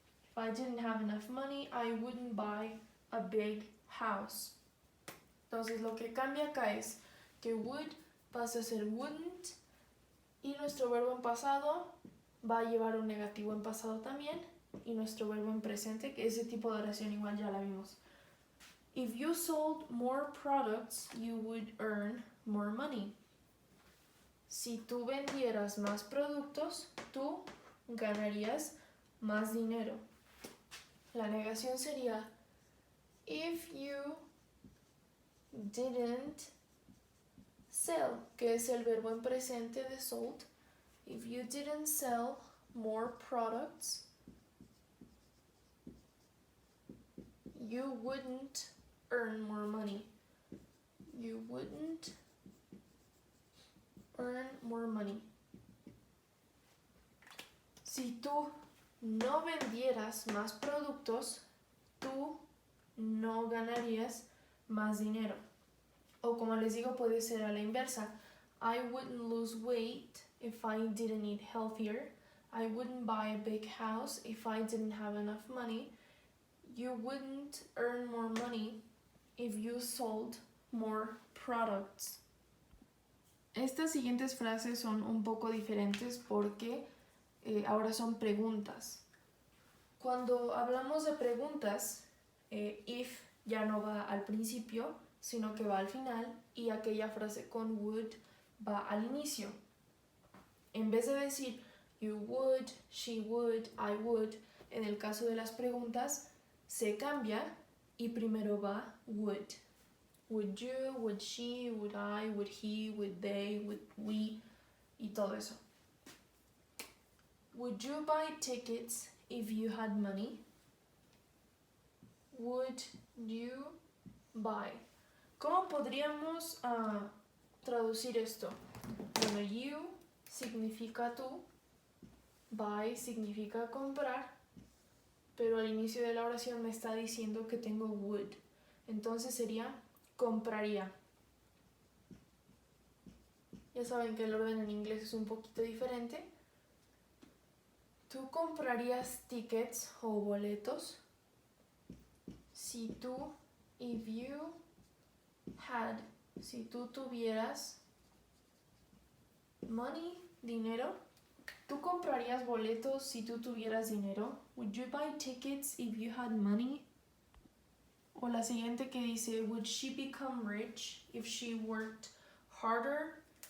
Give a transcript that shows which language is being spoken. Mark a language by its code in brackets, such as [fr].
[en] If I didn't have enough money, I wouldn't buy a big house. [es] Entonces lo que cambia acá es que would pasa a ser wouldn't y nuestro verbo en pasado va a llevar un negativo en pasado también y nuestro verbo en presente, que ese tipo de oración igual ya la vimos. [en] If you sold more products, you would earn more money. [es] Si tú vendieras más productos, tú ganarías más dinero. La negación sería, [en] if you didn't sell, [es] que es el verbo en presente de sold. [en] If you didn't sell more products, you wouldn't earn more money. You wouldn't earn more money. [es] Si tú no vendieras más productos, tú no ganarías más dinero. O como les digo, puede ser a la inversa. [en] I wouldn't lose weight if I didn't eat healthier. I wouldn't buy a big house if I didn't have enough money. You wouldn't earn more money if you sold more products. [es] Estas siguientes frases son un poco diferentes porque ahora son preguntas. Cuando hablamos de preguntas, if ya no va al principio, sino que va al final, y aquella frase con would va al inicio. En vez de decir you would, she would, I would, en el caso de las preguntas, se cambia y primero va would. [en] Would you, would she, would I, would he, would they, would we, [es] y todo eso. [en] Would you buy tickets if you had money? Would you buy? [es] ¿Cómo podríamos traducir esto? Bueno, you significa tú, buy significa comprar, pero al inicio de la oración me está diciendo que tengo would. Entonces sería compraría. Ya saben que el orden en inglés es un poquito diferente. ¿Tú comprarías tickets o boletos? Si tú, [en] if you had, [es] si tú tuvieras money, dinero. ¿Tú comprarías boletos si tú tuvieras dinero? [en] Would you buy tickets if you had money? [es] O la siguiente que dice, [en] would she become rich if she worked harder?